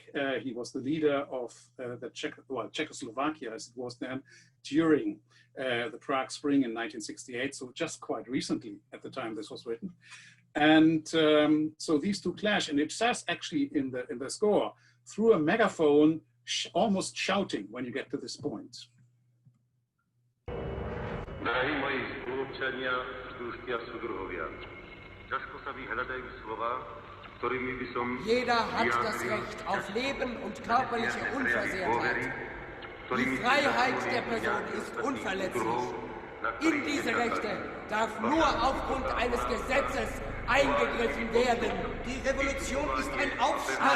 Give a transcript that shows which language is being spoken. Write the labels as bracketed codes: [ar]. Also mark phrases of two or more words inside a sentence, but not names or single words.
[en] He was the leader of the Czechoslovakia, as it was then, during the Prague Spring in 1968. So just quite recently at the time this was written. And so these two clash, and it says actually in the score, through a megaphone, almost shouting when you get to this point. [sk] Drahí moji spoluobčania, družky a sudruhovia, ťažko sa vyhľadajú slova, ktorými by som [de] Jeder hat das Recht auf Leben und körperliche Unversehrtheit. Die Freiheit der Person ist unverletzlich. In diese Rechte darf nur aufgrund eines Gesetzes eingegriffen werden. Die Revolution ist ein Aufstand.